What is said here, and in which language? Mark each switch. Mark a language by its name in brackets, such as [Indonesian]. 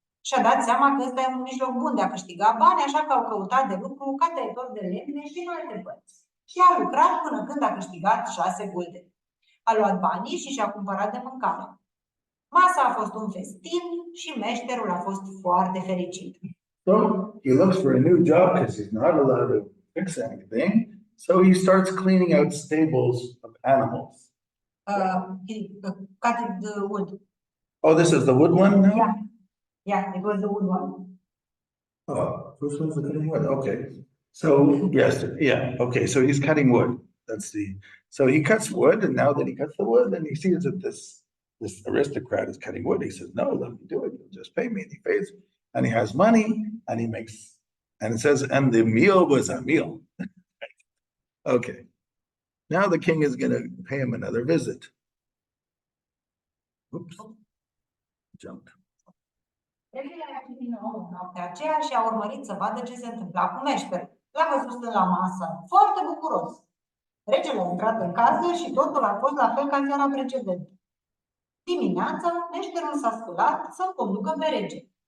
[Romanian] Și-a dat seama că ăsta e un mijloc bun de a câștiga bani, așa că au căutat de lucru ca tăietor de lemne și în alte părți. Și a lucrat până când a câștigat 6 guldeni. A luat banii și și-a cumpărat de mâncare. Masa a fost un festin și meșterul a fost foarte fericit. [English] So he looks for a new job because he's not allowed to fix anything. So he starts cleaning out stables of animals. He cut the wood. Oh, this is the wood one now? Yeah. Yeah, it was the wood one. Oh, this one's the cutting wood, okay. So, yes, yeah, okay, so he's cutting wood. So he cuts wood, and now that he cuts the wood, then he sees that this aristocrat is cutting wood. He says, no, let me do it. You'll just pay me. And he pays, and he has money, and he makes, and it says, and the meal was a meal. Okay. Now the king is gonna pay him another visit. Oops. Jumped. [Romanian] Regele a citit din nou noaptea aceea și a urmărit să vadă ce se întâmpla cu meșterul. L-a văzut stând la masă, foarte bucuros. Regele a intrat în casă și totul a fost la fel ca seara precedentă. Dimineața, meșterul s-a sculat să-l conducă pe rege.